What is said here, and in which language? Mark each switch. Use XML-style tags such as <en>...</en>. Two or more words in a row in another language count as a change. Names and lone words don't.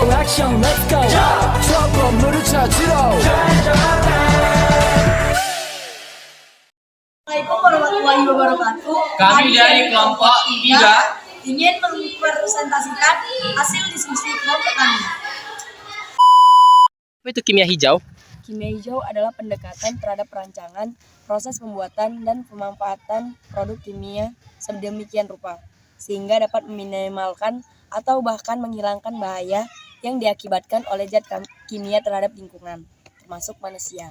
<en>action let's go</en> <ko>저 건물을 찾으러</ko> <ar>السلام عليكم ورحمة الله وبركاته.</ar> <id>Kami dari kelompok 3 ingin mempresentasikan hasil diskusi kelompok kami. Apa itu kimia hijau? Kimia hijau adalah pendekatan terhadap perancangan, proses pembuatan, dan pemanfaatan produk kimia sedemikian rupa, sehingga dapat meminimalkan atau bahkan menghilangkan bahaya yang diakibatkan oleh zat kimia terhadap lingkungan, termasuk manusia.</id>